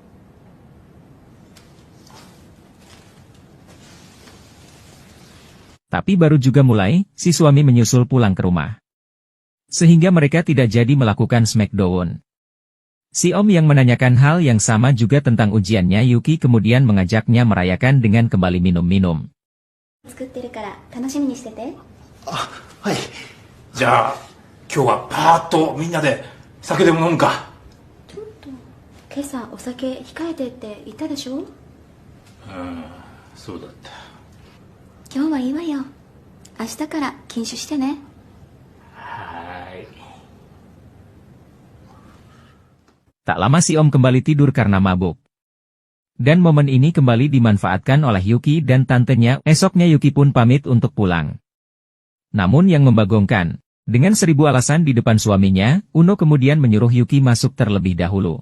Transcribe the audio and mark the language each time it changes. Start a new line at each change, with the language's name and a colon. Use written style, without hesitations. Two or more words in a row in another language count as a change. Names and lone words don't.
Indonesian: Tapi baru juga mulai, si suami menyusul pulang ke rumah. Sehingga mereka tidak jadi melakukan Smackdown. Si Om yang menanyakan hal yang sama juga tentang ujiannya Yuki kemudian mengajaknya merayakan dengan kembali minum-minum.
Japanese: 作ってるから楽しみにしてて。あ、はい。じゃあ、今日はパーッとみんなで酒でも飲むか。ちょっと、今朝お酒控えてって言ったでしょ。そうだった。今日はいいわよ。明日から禁酒してね。
Indonesian: Tak lama si Om kembali tidur karena mabuk. Dan momen ini kembali dimanfaatkan oleh Yuki dan tantenya. Esoknya Yuki pun pamit untuk pulang. Namun yang membagongkan, dengan 1000 alasan di depan suaminya, Uno kemudian menyuruh Yuki masuk terlebih dahulu.